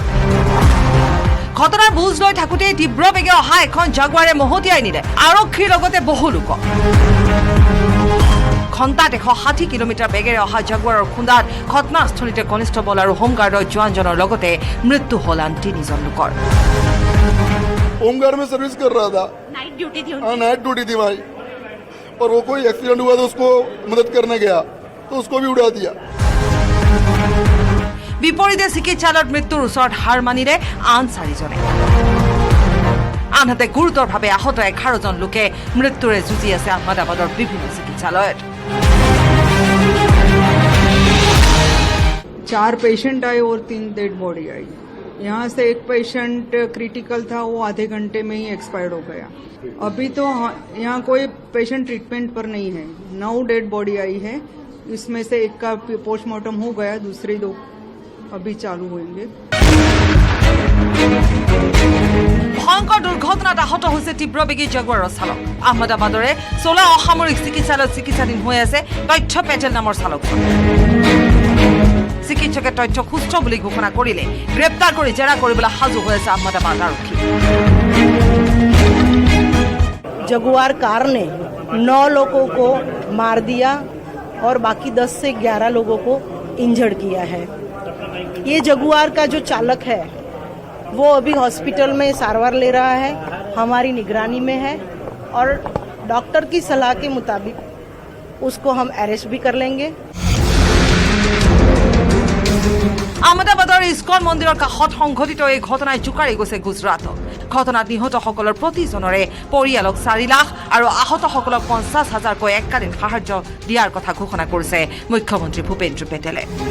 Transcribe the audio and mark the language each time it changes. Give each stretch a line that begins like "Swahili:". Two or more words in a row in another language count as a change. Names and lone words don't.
Assamese: ঘটনাৰ বুজ লৈ থাকোঁতেই তীব্ৰ বেগে অহা এখন জাগুৱাৰে মহতিয়াই নিলে আৰক্ষীৰ লগতে বহু লোক। ঘণ্টাত 160 কিলোমিটাৰ বেগেৰে অহা জাগুৱাৰৰ খুন্দাত ঘটনাস্থলীতে কনিষ্টবল আৰু হোমগাৰ্ডৰ জোৱানজনৰ লগতে মৃত্যু হ'ল আন 3জন লোকৰ।
Hindi: होमगार्ड में सर्विस कर रहा था,
English: night duty
Hindi: थी। हाँ
English: night duty
Hindi: थी भाई, और वो कोई एक्सीडेंट हुआ तो उसको मदद करने गया तो उसको भी उड़ा दिया।
Assamese: বিপৰীতে চিকিৎসালয়ত মৃত্যুৰ ওচৰত হাৰ মানিলে আন 4জনে। আনহাতে গুৰুতৰভাৱে আহত 11জন লোকে মৃত্যুৰে যুঁজি আছে আহমেদাবাদৰ বিভিন্ন চিকিৎসালয়ত।
Hindi: 4 पेशेंट आए और 3
English: dead body
Hindi: आई। यहाँ से एक
English: patient critical
Hindi: था, वो आधे घंटे में ही एक्सपायर्ड हो गया। अभी तो यहाँ कोई
English: patient treatment
Hindi: पर नहीं है। 9
English: dead body
Hindi: आई है, इसमें से एक का पोस्टमार्टम हो गया, दूसरे 2 अभी चालू होंगे।
Assamese: ভয়ংকৰ দুৰ্ঘটনাত আহত হৈছে তীব্ৰবেগী জাগুৱাৰৰ চালক। আহমেদাবাদৰে চোলা অসামৰিক চিকিৎসালয়ত চিকিৎসাধীন হৈ আছে তথ্য পেটেল নামৰ চালকজন। চিকিৎসকে তথ্য সুস্থ বুলি ঘোষণা কৰিলে গ্ৰেপ্তাৰ কৰি জেৰা কৰিবলৈ সাজু হৈ আছে আহমেদাবাদ আৰক্ষী।
Hindi: जगुआर कार ने 9 लोगों को मार दिया और बाकी 10 से 11 लोगों को इंजर्ड किया है। ये जगुआर का जो चालक है वो अभी हॉस्पिटल में सारवार ले रहा है, हमारी निगरानी में है और डॉक्टर की सलाह के मुताबिक उसको हम अरेस्ट भी कर लेंगे।
Assamese: আহমেদাবাদৰ ইস্কন মন্দিৰৰ কাষত সংঘটিত এই ঘটনাই জোকাৰি গৈছে গুজৰাটক। ঘটনাত নিহতসকলৰ প্ৰতিজনৰে পৰিয়ালক 4 লাখ আৰু আহতসকলক 50,000কৈ এককালীন সাহায্য দিয়াৰ কথা ঘোষণা কৰিছে মুখ্যমন্ত্ৰী ভূপেন্দ্ৰ পেটেলে।